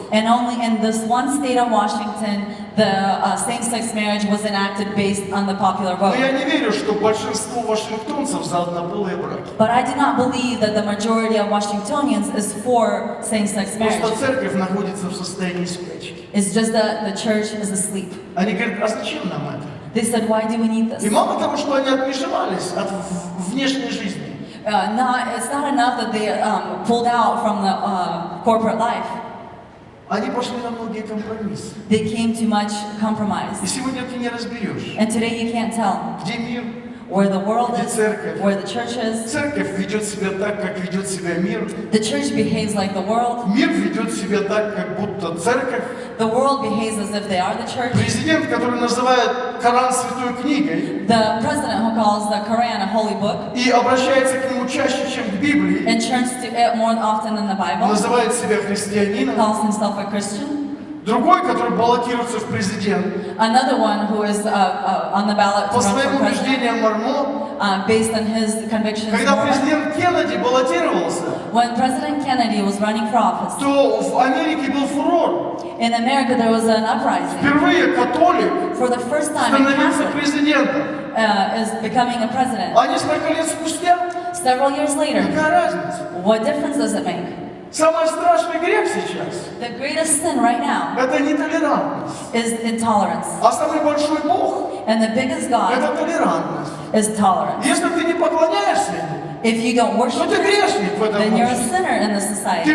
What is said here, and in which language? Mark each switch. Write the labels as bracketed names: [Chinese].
[English] And only in this one state of Washington, the same-sex marriage was enacted based on the popular [Russian] Но [English] vote. [Russian] я не верю, что большинство вашингтонцев за однополые браки. [English] But I do not believe that the majority of Washingtonians is for same-sex marriage. [Russian] Просто церковь находится в состоянии спячки. [English] It's just that the church is asleep. [Russian] Они говорят, а зачем нам это? [English] They said, why do we need [Russian] И [English] this? [Russian] мало того, что они отмежевались от внешней жизни, [English] It's not enough that they pulled out from the corporate life. [Russian] они пошли на многие компромиссы. [English] They came to much [Russian] И [English] compromise. [Russian] сегодня ты не разберешь, [English] And today you can't tell [Russian] где мир, [English] where the world [Russian] где [English] is, [Russian] церковь. [English] where the church is. [Russian] Церковь ведет себя так, как ведет себя мир. [English] The church behaves like the world. [Russian] Мир ведет себя так, как будто церковь. [English] The world behaves as if they are the church. [Russian] Президент, который называет Коран святой книгой [English] The president who calls the Quran a holy book [Russian] и обращается к нему чаще, чем к Библии, [English] and turns to it more often than the Bible, [Russian] называет себя христианином. [English] calls himself a Christian. [Russian] Другой, который баллотируется в президент, [English] Another one who is on the ballot to [Russian] по [English] run for [Russian] своим [English] president, [Russian] убеждениям мормон. [English] based on his convictions. [Russian] Когда [English] Mormon. [Russian] президент Кеннеди баллотировался, [English] When President Kennedy was running for office, [Russian] то в Америке был фурор. [English] in America there was an uprising. [Russian] Впервые католик [English] For the first time, a [Russian] становился [English] Catholic [Russian] президентом. [English] is becoming a president. [Russian] А несколько лет спустя, [English] Several years later, [Russian] какая разница? [English] what difference does it make? [Russian] Самый страшный грех сейчас [English] The greatest sin right now [Russian] – это нетолерантность. [English] is intolerance. [Russian] А самый большой Бог [English] And the biggest – God [Russian] это толерантность. [English] is tolerance. [Russian] Если ты не поклоняешься ему, [English] If you don't [Russian] то [English] worship [Russian] ты [English] Him, [Russian] грешник в этом [English] then you're a [Russian] обществе. [English] sinner in this [Russian] Ты [English] society.